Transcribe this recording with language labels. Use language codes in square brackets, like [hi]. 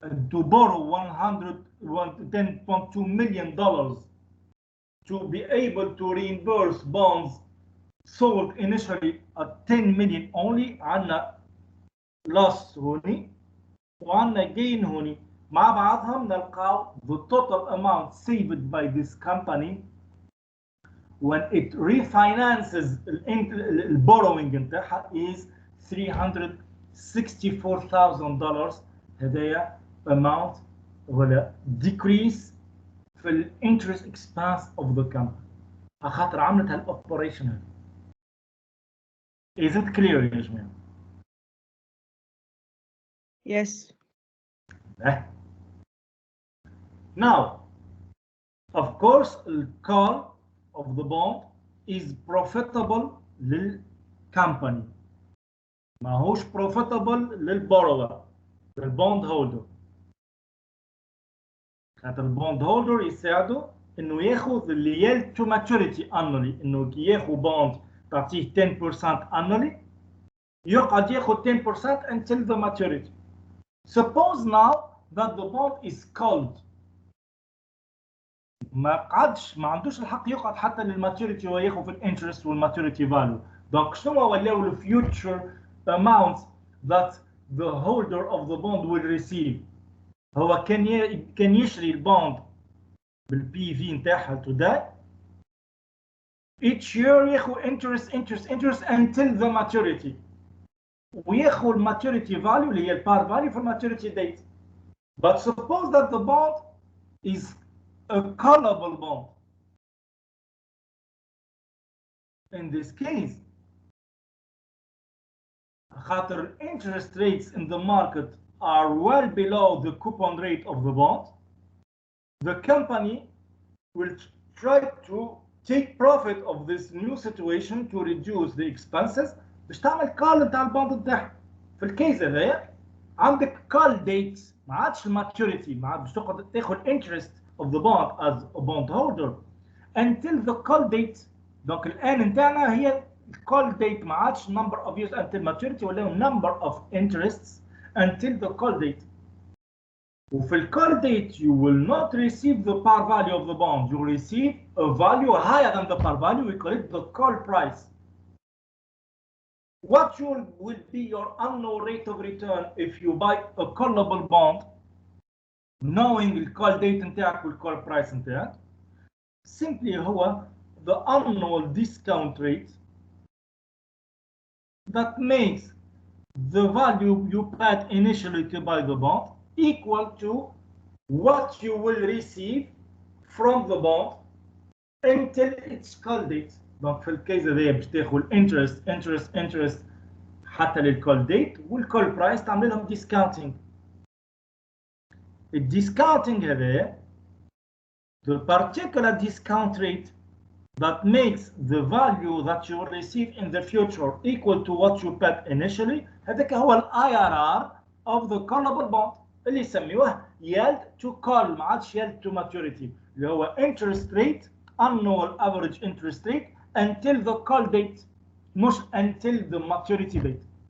[en] to borrow $10.2 million to be able to reimburse bonds sold initially at 10 million only, [ar] عندنا loss هوني وعندنا gain هوني، مع بعضهم نلقاو [en] the total amount saved by this company when it refinances the borrowing نتاعها is $364,000. هذايا amount ولا decrease [ar] في الانترست اكسبانس اوف ذا كامباني خاطر عملت هالاوبريشن هذا. [en] Is it clear [ar] يا جماعه؟ [en] Yes. Now, of course, the call of the bond is profitable للcompany. [ar] ما هوش profitable للborrower, للبوند هولدر. خاطر البوند هولدر يساعده انه ياخذ اللي yield to maturity annually، انه كي ياخذ بوند تعطيه 10% annually يقعد ياخذ 10% [en] until the maturity. Suppose now that the bond is called. [ar] ما عندوش الحق يقعد حتى للماتوريتي وياخذ في الانترست والماتوريتي فاليو. دونك شنو ولاو الفيوتشر [en] amounts that the holder of the bond will receive. [ar] هو كان يشري البوند بالبي في نتاعها today. [en] Each year ياخذ interest until the maturity. [ar] وياخذ الماتوريتي فاليو اللي هي البار فاليو في الماتوريتي ديت. [en] But suppose that the bond is a callable bond. In this case, خاطر interest rates in the market are well below the coupon rate of the bond, the company will try to take profit of this new situation to reduce the expenses [ar] باش تعمل كال نتاع البوند نتاعها. في الكيس هذايا عندك كال ديتس ما عادش الماتوريتي، ما عادش تقعد تاخذ [en] interest of the bond as a bond holder until the call date. [ar] دونك الان نتاعنا هي [en] call date [ar] ما عادش [en] number of years until maturity ولا number of interests until the call date. [ar] وفي ال [en] call date you will not receive the par value of the bond, you will receive a value higher than the par value, we call it the call price. What will be your annual rate of return if you buy a callable bond knowing the call date نتاعك وال call price نتاعك؟ Simply هو the annual discount rate that makes the value you paid initially to buy the bond equal to what you will receive from the bond until its call date. [ar] Donc في الكيس هذايا باش تاخذ interest حتى للcall date والcall price تعمل لهم discounting. الديسكاونتينج هذايا [en] the particular discount rate that makes the value that you will receive in the future equal to what you paid initially [ar] هذاك هو ال [en] IRR of the callable bond [ar] اللي يسميوه [en] yield to call [ar] ما عادش [en] yield to maturity [ar] اللي هو [en] interest rate annual average interest rate until the call date مش until the maturity date.